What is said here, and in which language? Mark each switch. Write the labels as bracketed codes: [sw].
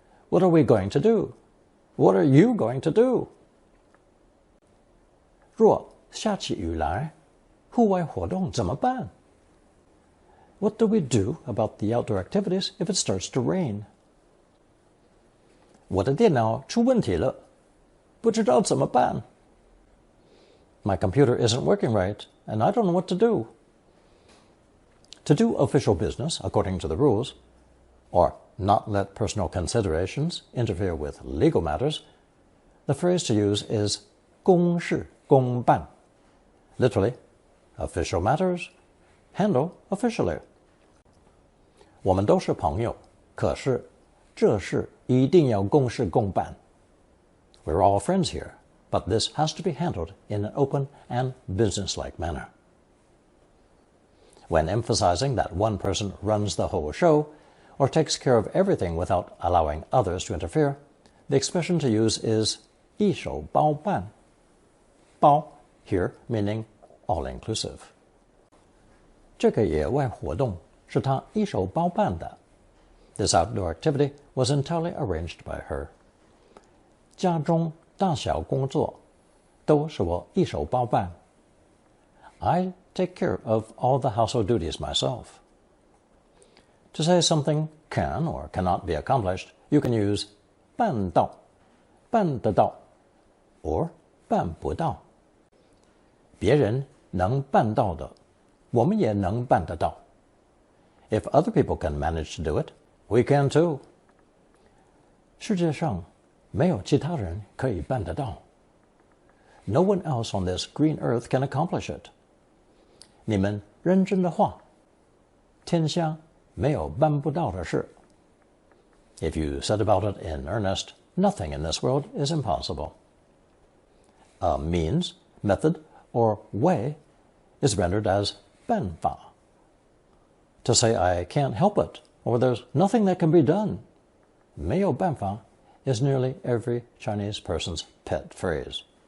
[en] What are we going to do? What are you going to do? [zh] 若下起雨来，户外活动怎么办? [en] What do we do about the outdoor activities if it starts to rain? [zh] 我的电脑出问题了，不知道怎么办. [en] My computer isn't working right, and I don't know what to do. To do official business according to the rules, or not let personal considerations interfere with legal matters, the phrase to use is 公事公办. Literally, official matters, handle officially. [zh] 我们都是朋友，可是这事一定要公事公办. [en] We're all friends here, but this has to be handled in an open and business-like manner. when emphasizing that one person runs the whole show or takes care of everything without allowing others to interfere, the expression to use is 一手包办. 包 here meaning all-inclusive. [zh] 这个野外活动是他一手包办的. [en] This outdoor activity was entirely arranged by her. [zh] 家中大小工作都是我一手包办. [en] I take care of all the household duties myself. To say something can or cannot be accomplished, you can use 办到, 办得到, or 办不到. [zh] 别人能办到的，我们也能办得到. [en] If other people can manage to do it, we can too. [zh] 世界上没有其他人可以办得到. [en] No one else on this green earth can accomplish it. [zh] 你们认真的话，天下没有办不到的事. [en] If you set about it in earnest, nothing in this world is impossible. A means, method, or way is rendered as 办法. To say I can't help it, or there's nothing that can be done, 没有办法 is nearly every Chinese person's pet phrase.